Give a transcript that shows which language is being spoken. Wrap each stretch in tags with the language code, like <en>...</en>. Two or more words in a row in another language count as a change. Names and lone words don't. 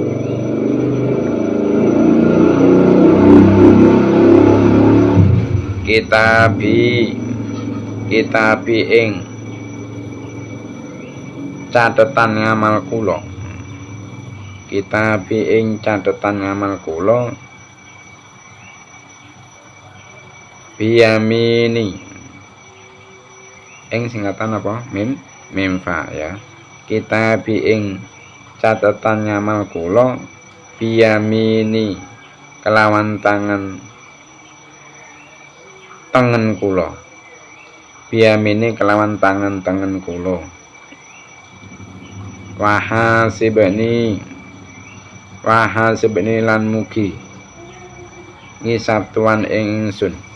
<jv>Kitabi ing catetan ngamal kula. Kitabi ing catetan ngamal kula. Biyamini ing singkatan apa?</jv> <ar>ميم فا يا.</ar> <jv>Kitabi ing catetan ngamal kula. Biyamini kelawan tangan kula. Biyamini kelawan tangan kula. Wahasibni lan mugi ngisab tuan ingsun.</jv>